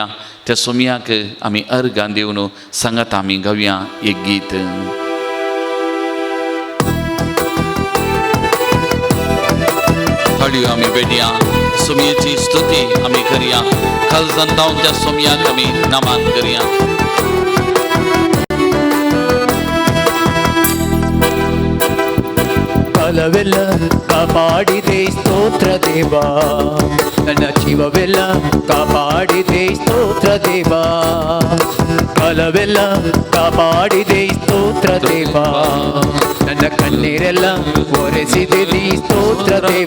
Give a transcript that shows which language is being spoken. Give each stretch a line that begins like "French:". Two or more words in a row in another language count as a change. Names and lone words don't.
Konkani: त्या सुमयाक आमी अर्गां दिवन सांगात आमी गावया एक गीत. हळयो आमी बेडया सुमयेची स्तुती आमी करया. खल जनतावन त्या सुमयाक आमी नमान करया.
Kannada: ಕಾಲವೆಲ್ಲ ಕಾಪಾಡಿದೆ ಸ್ತೋತ್ರ ದೇವ, ನನ್ನ ಜೀವವೆಲ್ಲ ಕಾಪಾಡಿದೆ ಸ್ತೋತ್ರ ದೇವ. ಕಾಲವೆಲ್ಲ ಕಾಪಾಡಿದೆ ಸ್ತೋತ್ರ ದೇವ, ನನ್ನ ಕಣ್ಣೀರೆಲ್ಲ ಒರೆಸಿದೆ ನೀ ಸ್ತೋತ್ರ ದೇವ.